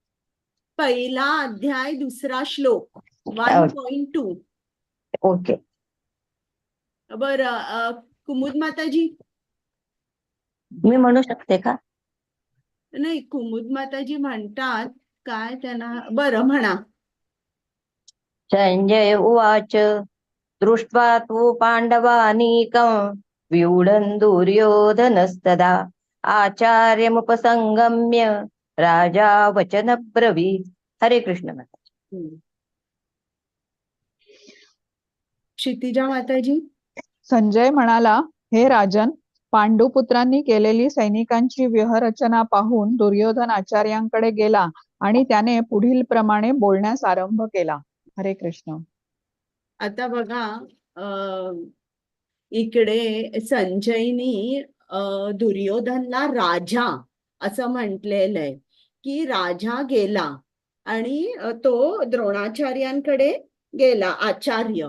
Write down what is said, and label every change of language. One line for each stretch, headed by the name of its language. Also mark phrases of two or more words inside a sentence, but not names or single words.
Marathi: पहिला अध्याय दुसरा श्लोक 1.2. ओके. बरं कुमुद माताजी. मी म्हणू शकते का? नाही, कुमुद माताजी म्हणतात काय त्यांना. बरं म्हणा.
Sanskrit: संजय उवाच दृष्ट्वा तु पांडवानीकं व्यूढं दुर्योधनस्तदा आचार्यमुपसंगम्य राजा वचन ब्रवीत्.
Marathi: हरे कृष्ण माताजी. क्षितिजा माताजी. संजय म्हणाला, हे राजन, पांडुपुत्रांनी केलेली सैनिकांची व्यूहरचना पाहून दुर्योधन आचार्यांकडे गेला आणि त्याने पुढील प्रमाणे बोलण्यास आरंभ केला. हरे कृष्ण. आता बघा, अं, इकडे संजयनी दुर्योधनला राजा असं म्हटलेलं आहे, की राजा गेला आणि तो द्रोणाचार्यांकडे गेला, आचार्य.